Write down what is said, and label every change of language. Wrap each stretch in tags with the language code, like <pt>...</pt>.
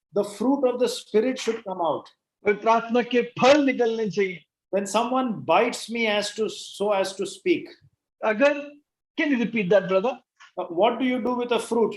<en>The fruit of the Spirit should come out.</en> <hi>पवित्र आत्मा के फल निकलने चाहिए।</hi> <en>When someone bites me so as to speak,</en> <hi>अगर,</hi> <en>can you repeat that, brother? what do you do with a fruit?</en>